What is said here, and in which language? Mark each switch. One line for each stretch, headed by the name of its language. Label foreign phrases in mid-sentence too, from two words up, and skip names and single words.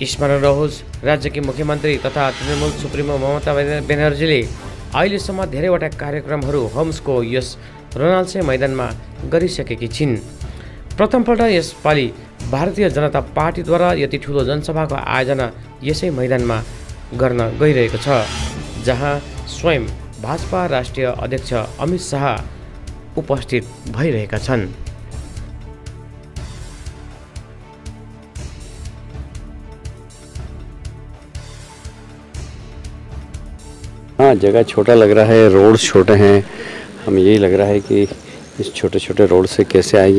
Nepali: स्मरण रहोस्, राज्यकी मुख्यमन्त्री तथा तृणमूल सुप्रिमो ममता ब्यानर्जीले अहिलेसम्म धेरैवटा कार्यक्रमहरू होम्सको यस रोनाल्डसे मैदानमा गरिसकेकी छिन्। प्रथमपल्ट यसपालि भारतीय जनता पार्टीद्वारा यति ठुलो जनसभाको आयोजना यसै मैदानमा गर्न गइरहेको छ, जहाँ स्वयं भाजपा राष्ट्रिय अध्यक्ष अमित शाह उपस्थित भइरहेका छन्।
Hindi: हाँ, जगह छोटा लग रहा है, रोड्स छोटे हैं। हमें यही लग रहा है कि इस छोटे छोटे रोड से कैसे आएंगे।